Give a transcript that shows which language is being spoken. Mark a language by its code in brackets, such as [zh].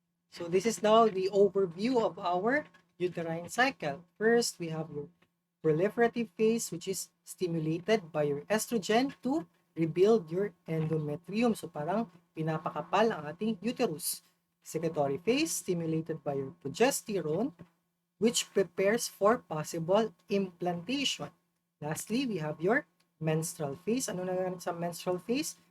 [en] So this is now the overview of our uterine cycle. First, we have your proliferative phase, which is stimulated by your estrogen to rebuild your endometrium. [tl] So parang pinapakapal ang ating uterus. [en] Secretory phase, stimulated by your progesterone, which prepares for possible implantation. Lastly, we have your menstrual phase. [tl] Ano nangyayari sa menstrual phase?